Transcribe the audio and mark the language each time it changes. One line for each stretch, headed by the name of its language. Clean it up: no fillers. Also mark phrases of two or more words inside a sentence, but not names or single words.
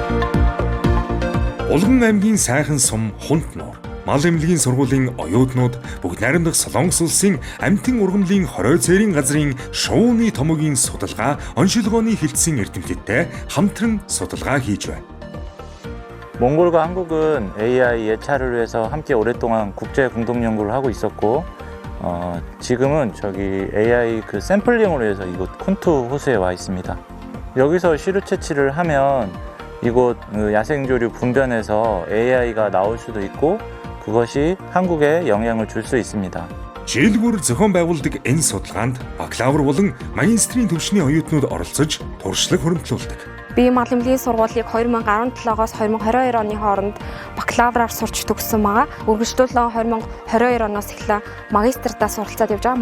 Mongolian: Улган аймгийн сайхан сум Хунт нуур мал эмнэлгийн сургуулийн оюутнууд бүгд найрамдах Солонгос улсын амьтан ургамлын хорой цээрийн газрын шувууны томогийн судалгаа, оншилгооны хилцэн эрдэмтдтэй хамтран судалгаа хийж байна.
Korean: 몽골과 한국은 AI 예찰을 위해서 함께 오랫동안 국제 공동 연구를 하고 있었고, 지금은 저기 AI 그 샘플링을 위해서 이곳 콘투 호수에 와 있습니다. 여기서 시루 채취를 하면 이곳 야생조류 분변에서 AI가 나올 수도 있고, 그것이 한국에 영향을 줄 수 있습니다.
Mongolian: Жишээлбэл зохион байгуулдаг энэ судалгаанд бакалавр болон магистрийн түвшний оюутнууд оролцож туршлага хуримтлуулдаг. Би мал эмнэлгийн сургуулийг 2017-оос 2022 оны хооронд бакалавраар сурч төгссөн байгаа. Үргэлжлүүлэн 2022 оноос эхлээ магистртаа суралцаад явж байгаа.